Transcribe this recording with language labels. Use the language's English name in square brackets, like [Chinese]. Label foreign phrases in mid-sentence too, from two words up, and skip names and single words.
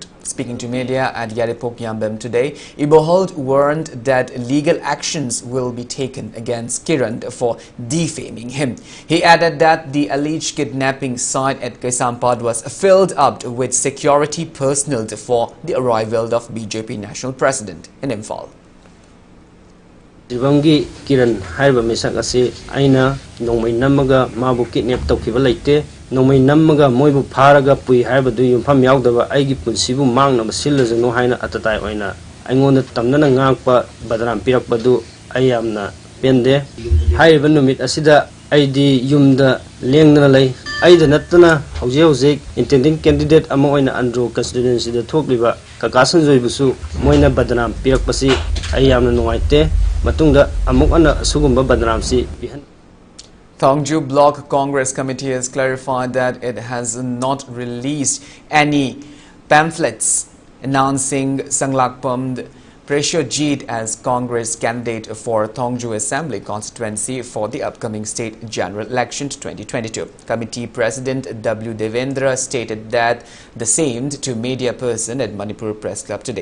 [English] Speaking to media at Yaripok Yambem today, Ibohold warned that legal actions will be taken against Kiran for defaming him. He added that the alleged kidnapping site at Kaisampad was filled up with security personnel for the arrival of BJP National President in Imphal. [Manipuri] Ibangi Kiran haiba misak asi aina nongmai namaga mabu kidnap tawkiba leite nongmai namaga moibu pharaga pui haiba du yumpham yaudaba aigi punsibu mangnaba sillajanu haina atatai oina aingonda tamnana ngakpa badram pirakbadu ayamna pende haiba numit asida aidi yumda lengna lei aida natana hauje [English] intending candidate [Manipuri] ama oina andro constituency da thokliba kakasan joibusu moina badram pirakpasi ayamna nuaite matungda amuk ana sugumba badramsi bihan. [English] Thongju Block Congress Committee has clarified that it has not released any pamphlets announcing Sanglakpam Preshojit as Congress candidate for Thongju Assembly constituency for the upcoming state general election 2022. Committee President W. Devendra stated that the same to media person at Manipur Press Club today.